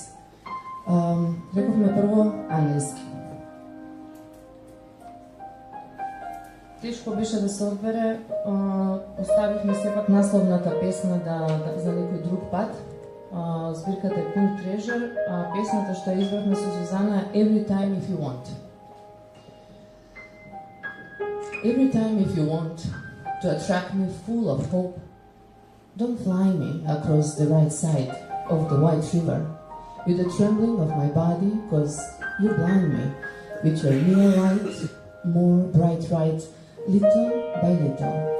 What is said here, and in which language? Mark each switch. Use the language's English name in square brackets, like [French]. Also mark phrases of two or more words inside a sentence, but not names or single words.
[Macedonian] Рековме прво англиски. Тешко беше да се одбере, оставивме сепак насловната песна за некој друг пат. Збирката е Pink Treasure, а песната што ја избравме со Сузана е Every Time If You Want. [English] Every time if you want to attract me full of hope, don't fly me across the right side of the white river with the trembling of my body, 'cause you blind me with your near light, more bright right, little by little.